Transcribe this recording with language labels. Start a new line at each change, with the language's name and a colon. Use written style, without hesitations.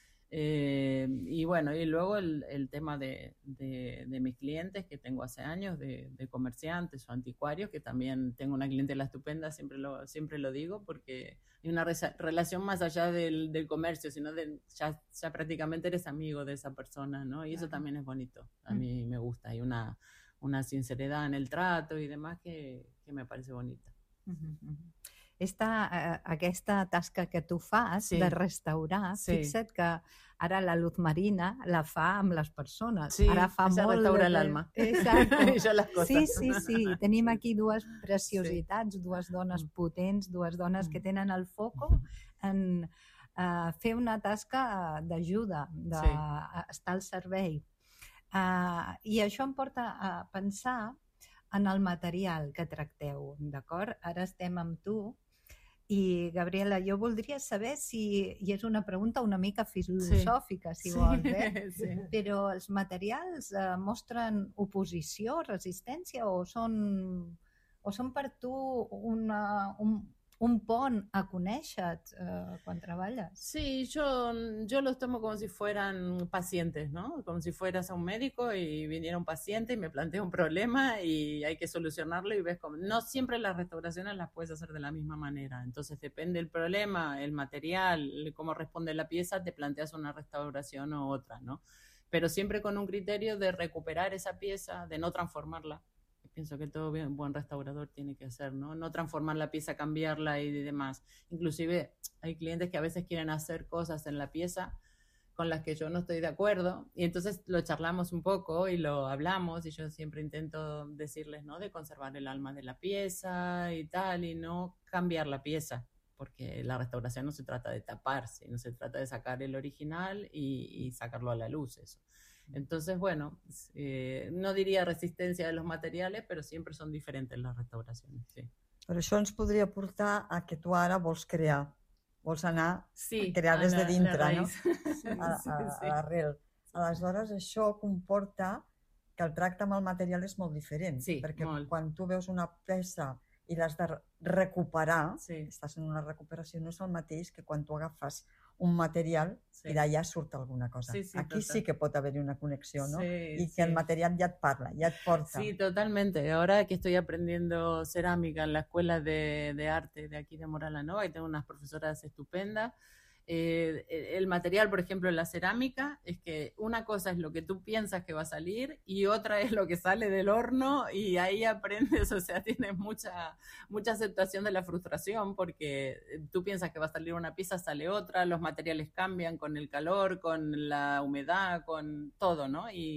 Spanish: Y bueno, y luego el tema de mis clientes que tengo hace años, de comerciantes o anticuarios, que también tengo una clientela estupenda, siempre lo digo, porque hay una relación más allá del comercio, sino de ya prácticamente eres amigo de esa persona, ¿no? Y eso también es bonito, a mí me gusta, hay una sinceridad en el trato y demás que me parece bonita.
Catalan: Aquesta tasca que tu fas de restaurar, fixa't que ara la Luz Marina la fa amb les persones. Sí, ara fa molt de restaurar l'alma. Exacte. Sí. Tenim aquí dues preciositats, dues dones potents, dues dones que tenen el foco en fer una tasca d'ajuda, d'estar al servei. I això em porta a pensar en el material que tracteu, d'acord? Ara estem amb tu. I, Gabriela, jo voldria saber si, i és una pregunta una mica filosòfica, si vols, però els materials mostren oposició, resistència, o són per tu un pont a conèixer-te quan treballes?
Spanish: Sí, yo los tomo como si fueran pacientes, ¿no? Como si fueras a un médico y viniera un paciente y me plantea un problema y hay que solucionarlo y ves cómo. No siempre las restauraciones las puedes hacer de la misma manera. Entonces depende el problema, el material, cómo responde la pieza, te planteas una restauración o otra, ¿no? Pero siempre con un criterio de recuperar esa pieza, de no transformarla. Pienso que todo bien, buen restaurador tiene que hacer, ¿no? No transformar la pieza, cambiarla y demás. Inclusive hay clientes que a veces quieren hacer cosas en la pieza con las que yo no estoy de acuerdo y entonces lo charlamos un poco y lo hablamos y yo siempre intento decirles, ¿no? De conservar el alma de la pieza y tal y no cambiar la pieza, porque la restauración no se trata de taparse, no se trata de sacar el original y sacarlo a la luz, eso. Entonces, bueno,
Catalan: no diria resistència
Spanish: de los materiales,
Catalan: però sempre són diferents les restauracions. Sí. Però això ens podria portar a que tu ara vols crear, vols anar a crear des de dintre, no? A l'arrel. Aleshores, això comporta que el tracte amb el material és molt diferent, perquè quan tu veus una peça i l'has de recuperar, estàs en una recuperació, no és el mateix que quan tu agafes un material i d'allà surt alguna cosa. Sí, aquí total. Sí que pot haver-hi una connexió, no? Sí, que el material ja et parla, ja et porta.
Spanish: Sí, totalmente. Ahora que estoy aprendiendo cerámica en la escuela de arte de aquí de Moralanova y tengo unas profesoras estupendas, el material, por ejemplo, la cerámica, es que una cosa es lo que tú piensas que va a salir y otra es lo que sale del horno y ahí aprendes, o sea, tienes mucha aceptación de la frustración porque tú piensas que va a salir una pieza, sale otra, los materiales cambian con el calor, con la humedad, con todo, ¿no?